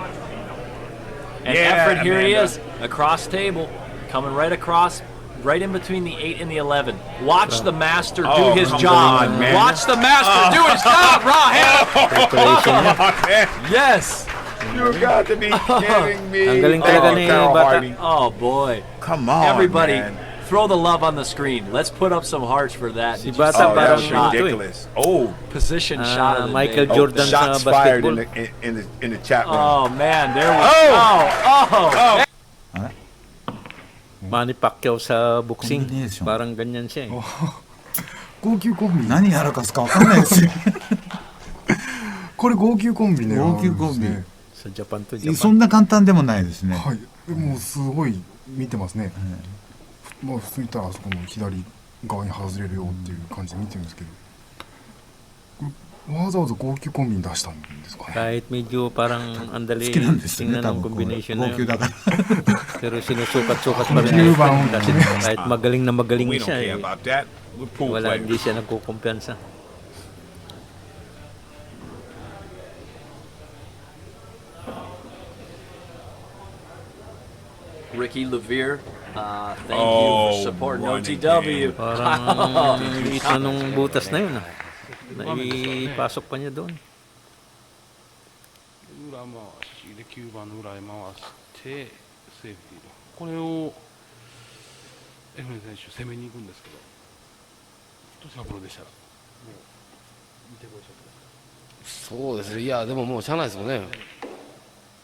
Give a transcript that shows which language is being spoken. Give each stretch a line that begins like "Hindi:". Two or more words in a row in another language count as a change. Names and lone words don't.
English: And Yeah, Efren, here he Amanda. is, across table, coming right across, right in between the 8 and the 11. Watch the master do Oh, his come job. on, man. Watch the master do his job, raw hand.
Filipino: Preparation niya.
English: Oh, man, Yes. you got to be kidding me.
Filipino: Ang galing talaga ni
English: Carl
Filipino: Bata.
English: Hardy. Oh boy. Come on, Everybody, man. throw the love on the screen. Let's put up some hearts for that.
Filipino: Si
English: Did you
Filipino: Bata
English: see Oh, that
Filipino: parang
English: was shot?
Filipino: ito eh.
English: ridiculous. Oh, Position shot of the
Filipino: Michael
English: day.
Filipino: Jordan sa
English: shots fired
Filipino: basketball.
English: in the chat room. Oh man, there we Oh!
Filipino: Manny Pacquiao sa boxing. Combination. Parang ganyan siya eh.
Japanese: 号泣コンビ何やらかすかわかんないですよこれ号泣コンビね。号泣コンビ
Filipino: Sa Japan to
Japanese: そん
Filipino: Japan.
Japanese: な簡単でもないですね、はい。もうすごい見てますね。まあ普通に言ったらあそこの左側に外れるよっていう感じで見てるんですけど、これわざわざ号泣コンビに出したんですかね。
Filipino: Kahit medyo parang andali
Japanese: 好きなんですよね
Filipino: tingnan
Japanese: 多
Filipino: ng
Japanese: 分こう
Filipino: combination
Japanese: 号
Filipino: na
Japanese: 泣
Filipino: yun.
Japanese: だから
Filipino: Pero sinusukat-sukat pa rin. Hindi ba ang- Kasi kahit magaling na magaling
English: We don't
Filipino: siya
English: care
Filipino: eh.
English: about that. We're pool
Filipino: Wala, hindi
English: players.
Filipino: siya nagkukumpiyansa.
English: Ricky Levere, thank you Oh, for supporting running OTW.
Filipino: Parang liit na nung butas na yun ah. Naipasok pa niya doon.
Japanese: 裏回しで9番の裏へ回してセーフティーとこれをエフレン選手攻めに行くんですけどどちらプロでしたらもう見てこいちゃってください。そうですね。いやでももうしゃあないですもんね。